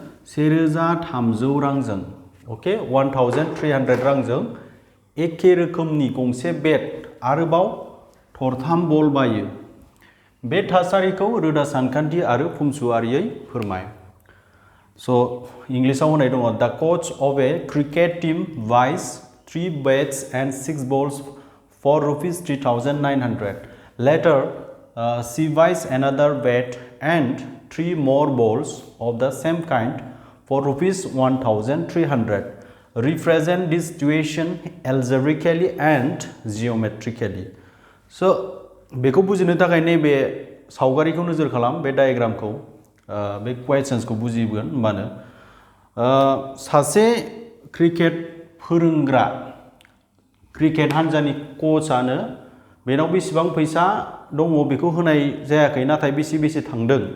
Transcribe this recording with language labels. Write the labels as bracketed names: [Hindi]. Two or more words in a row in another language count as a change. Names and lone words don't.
[Bodo] 1300 रांजों ओके 1300 रांजों एखे रोखोमनि गंसे बेट आरोबाव थरथाम बल बायो बे थासारिखौ रोदा सानखान्थि आरो फुंसुआरियै फोरमाय [English] So, English [Bodo] होनाय दङ [English] The coach of a cricket team buys 3 bats and 6 balls for ₹3,900. Later, she buys another bat and 3 more balls of the same kind for ₹1,300. Represent this situation algebraically and geometrically. So, [Bodo] बेखौ बुजिनो थाखाय नैबे सावगारिखौ नोजोर खालाम बे डायग्रामखौ बे क्वेश्चन्सखौ बुजिगोन होनबानो सासे क्रिकेट फोरोंग्रा क्रिकेट हानजानि कोचआनो बेनाव बेसेबां फैसा दङ बेखौ होनाय जायाखै नाथाय बेसे थांदों